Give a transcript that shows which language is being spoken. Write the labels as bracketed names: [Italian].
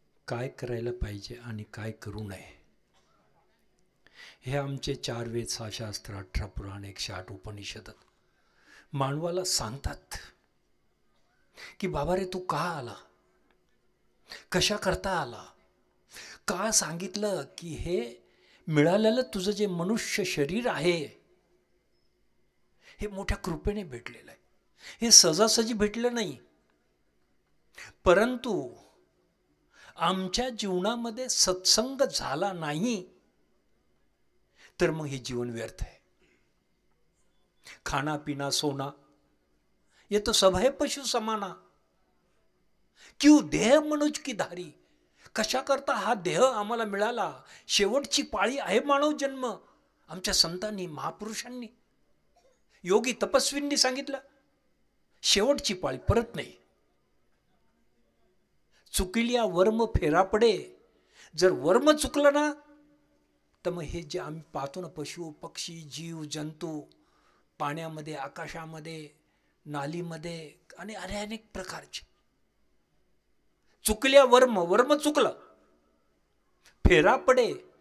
[Marathi] काय करायला पाहिजे आणि काय करू नये हे आमचे 4 वेद, 6 शास्त्र, 18 पुराण, 108 उपनिषद मानवाला सांगतात की बाबा रे, तू का आला, कशा करता आला, का सांगितलं की हे मिळालेलं तुझं जे मनुष्य शरीर आहे हे मोठ्या कृपेने भेटलेलं आहे. हे सहजासहजी भेटलं नाही. परंतु आमच्या जीवनामध्ये सत्संग झाला नाही तर मग हे जीवन व्यर्थ है. [Hindi] खाना पीना सोना ये तो सब है पशु समाना, क्यों देह मनुज की धारी. [Marathi] कशा करता हा देह आम्हाला मिळाला, शेवटची पाळी आहे मानव जन्म. आमच्या संतांनी, महापुरुषांनी, योगी तपस्वींनी सांगितलं शेवटची पाळी, परत नाही. चुकिल्या वर्म फेरा पडे. जर वर्म चुकलं ना तर मग हे जे आम्ही पाहतो ना, पशु पक्षी जीव जंतू पाण्यामध्ये, आकाशामध्ये, नालीमध्ये आणि अनेक प्रकारचे, चुकल्या वर्म चुकलं, फेरा पडे.